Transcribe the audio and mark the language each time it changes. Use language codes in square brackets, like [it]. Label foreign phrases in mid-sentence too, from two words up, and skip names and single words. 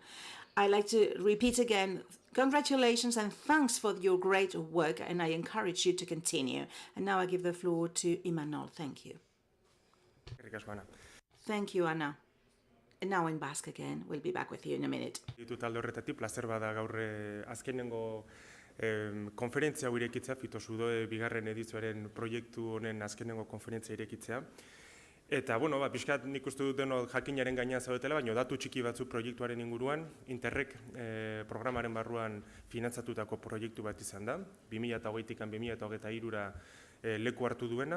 [en] I'd like to repeat again, congratulations and thanks for your great work, and I encourage you to continue. And now I give the floor to Imanol. Thank you. Thank you, Ana. And now in Basque again. We'll be back with you in a minute. [eu] Talde horretatik, plazer bada gaur azkenengo konferentzia hau irekitzea, PHY2SUDOE bigarren edizioaren proiektu honen azkenengo konferentzia irekitzea. Eta, bueno, pixkat nik uste dut denok jakinaren gainean zaudetela, baina datu txiki batzu proiektuaren inguruan, Interreg programaren barruan finantzatutako proiektu bat izan da, 2008-tik 2023-ra leku hartu duena.